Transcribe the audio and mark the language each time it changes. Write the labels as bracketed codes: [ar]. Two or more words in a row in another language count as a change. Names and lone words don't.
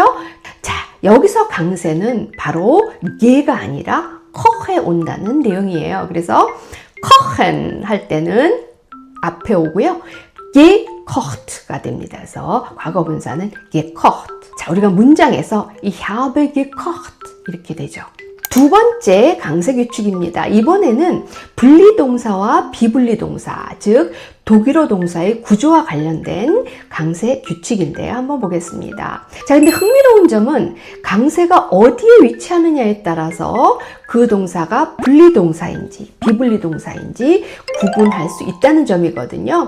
[ko] 자, 여기서 강세는 바로 ge가 아니라 koch에 온다는 내용이에요. 그래서 kochen 할 때는 앞에 오고요. gekocht가 됩니다. 그래서 과거 분사는 gekocht. 자, 우리가 문장에서 [de] ich habe gekocht [ko] 이렇게 되죠. 두 번째 강세 규칙입니다. 이번에는 분리동사와 비분리동사, 즉 독일어 동사의 구조와 관련된 강세 규칙인데요. 한번 보겠습니다. 자, 근데 흥미로운 점은 강세가 어디에 위치하느냐에 따라서 그 동사가 분리동사인지 비분리동사인지 구분할 수 있다는 점이거든요.